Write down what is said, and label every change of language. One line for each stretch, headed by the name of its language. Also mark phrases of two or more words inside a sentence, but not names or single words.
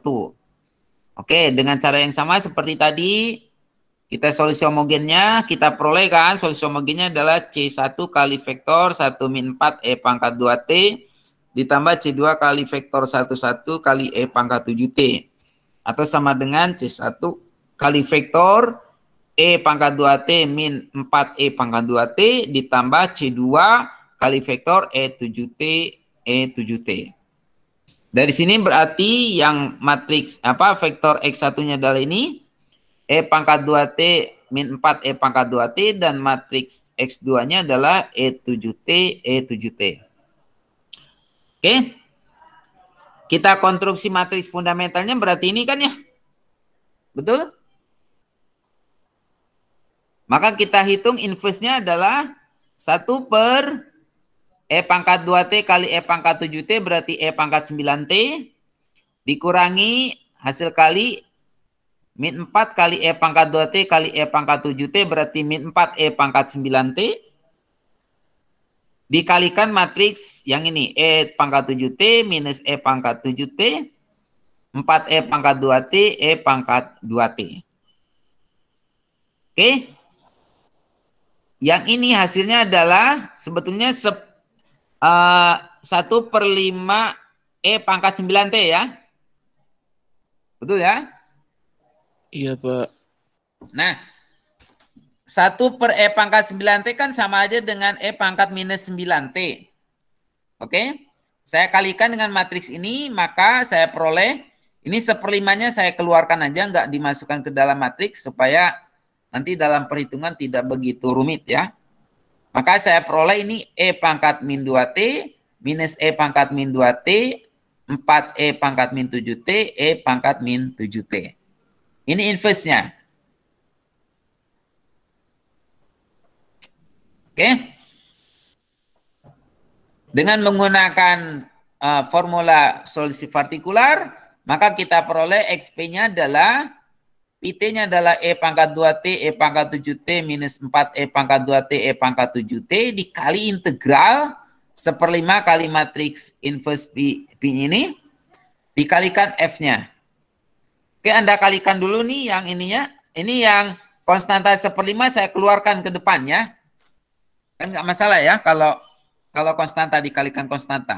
Indonesian: Oke, dengan cara yang sama seperti tadi, kita solusi homogennya, kita peroleh kan, solusi homogennya adalah C1 kali vektor 1 min 4 E pangkat 2T, ditambah C2 kali vektor 11 kali E pangkat 7T. Atau sama dengan C1 kali vektor E pangkat 2T min 4E pangkat 2T ditambah C2 kali vektor E7T E7T. Dari sini berarti yang matriks vektor X1-nya adalah ini E pangkat 2T min 4E pangkat 2T dan matriks X2-nya adalah E7T E7T. Oke. Kita konstruksi matriks fundamentalnya berarti ini kan ya? Betul? Maka kita hitung inverse-nya adalah 1 per E pangkat 2T kali E pangkat 7T berarti E pangkat 9T dikurangi hasil kali min 4 kali E pangkat 2T kali E pangkat 7T berarti min 4 E pangkat 9T dikalikan matriks yang ini, E pangkat 7T minus E pangkat 7T, 4E pangkat 2T, E pangkat 2T. Oke. Yang ini hasilnya adalah sebetulnya 1 per 5 E pangkat 9T ya. Betul ya? Iya, Pak. Nah, 1 per E pangkat 9T kan sama aja dengan E pangkat minus 9T. Oke? Saya kalikan dengan matriks ini, maka saya peroleh, ini 1/5-nya saya keluarkan aja, nggak dimasukkan ke dalam matriks, supaya nanti dalam perhitungan tidak begitu rumit ya. Maka saya peroleh ini E pangkat min 2T, minus E pangkat min 2T, 4E pangkat min 7T, E pangkat min 7T. Ini inverse-nya. Oke. Dengan menggunakan formula solusi partikular, maka kita peroleh XP-nya adalah PT-nya adalah E pangkat 2T, E pangkat 7T, minus 4, E pangkat 2T, E pangkat 7T, dikali integral 1/5 kali matriks inverse P ini, dikalikan F-nya. Oke, Anda kalikan dulu nih yang ininya. Ini yang konstanta 1/5 saya keluarkan ke depannya. Kan nggak masalah ya kalau konstanta dikalikan konstanta.